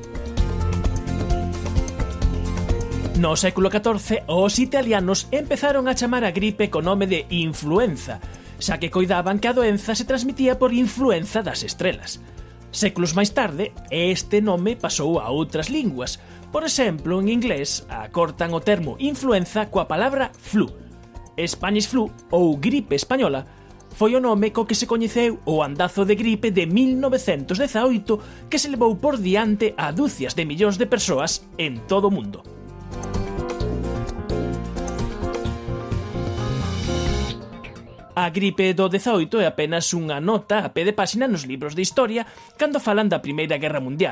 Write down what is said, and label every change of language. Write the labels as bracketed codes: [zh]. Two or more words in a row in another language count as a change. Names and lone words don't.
[gl] No século XIV, os italianos empezaron a chamar a gripe co nome de influenza, xa que coidaban que a doenza se transmitía por influenza das estrelas. Séculos máis tarde, este nome pasou a outras linguas. Por exemplo, en inglés, acortan o termo influenza coa palabra flu. [en] Spanish flu, [gl] ou gripe española, foi o nome co que se coñeceu o andazo de gripe de 1918 que se levou por diante a dúcias de millóns de persoas en todo o mundo. A gripe do 18 é apenas unha nota a pé de páxina nos libros de historia cando falan da Primeira Guerra Mundial.